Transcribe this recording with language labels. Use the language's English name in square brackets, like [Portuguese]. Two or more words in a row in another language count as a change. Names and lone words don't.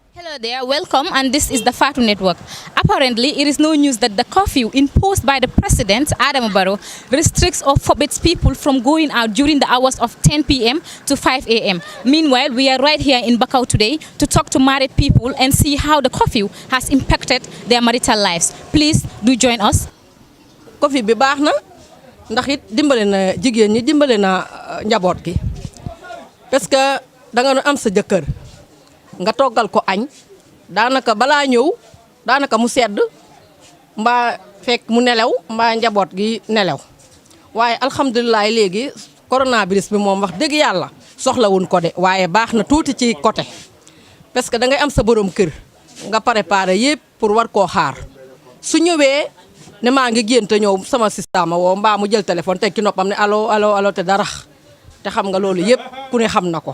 [English] Hello there, welcome, and this is the Fatu Network. Apparently, it is no news that the curfew imposed by the President, Adama Barrow, restricts or forbids people from going out during the hours of 10 p.m. to 5 a.m. Meanwhile, we are right here in Bakau today to talk to married people and see how the curfew has impacted their marital lives. Please do join us. [Wolof] Curfew bi baax na ndax it dimbale na jigéen ñi dimbale na njaboot gi [French] parce que [Wolof] da nga am sa jëkkër nga toggal ko añ daanaka balaa ñëw daanaka mu sedd mbaa fekk mu nelaw mbaa njaboot gi nelaw waaye alhamdulilah léegi coronavirus bi moom wax dëgg yàlla soxlawuñ ko de waaye baax na tuuti ci côté [French] parce que [Wolof] da ngay am sa borom kër nga préparé yëpp pour war koo xaar su ñëwee ne maa ngi génn te ñëw sama système woo mbaa mu jël téléphone teg ci noppam ne allo te dara te xam nga loolu yëpp ku ne xam na ko.